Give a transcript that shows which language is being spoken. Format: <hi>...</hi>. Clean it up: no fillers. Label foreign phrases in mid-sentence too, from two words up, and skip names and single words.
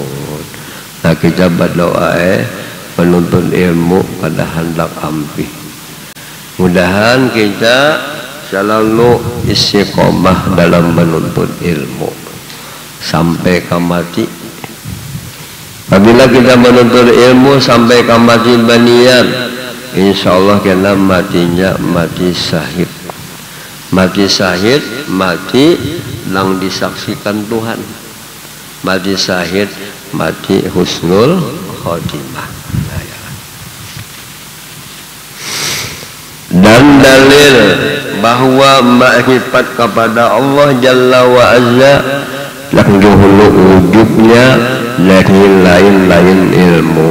<bjn>Nah, kita berdoa menuntut ilmu pada hendak ampih.</bjn> <id>Mudahan kita selalu istiqomah dalam menuntut ilmu sampai ke mati. Apabila kita menuntut ilmu sampai ke mati banian,</id> <ar>إن شاء الله</ar> <id>kita matinya mati syahid. Mati syahid, mati yang disaksikan Tuhan. Mati syahid, mati</id> <ar>حسن الخاتمة.</ar> <id>Dan dalil bahwa makrifat kepada Allah</id> <ar>جل وعز</ar> <id>dahulu wujudnya dari lain-lain ilmu.</id>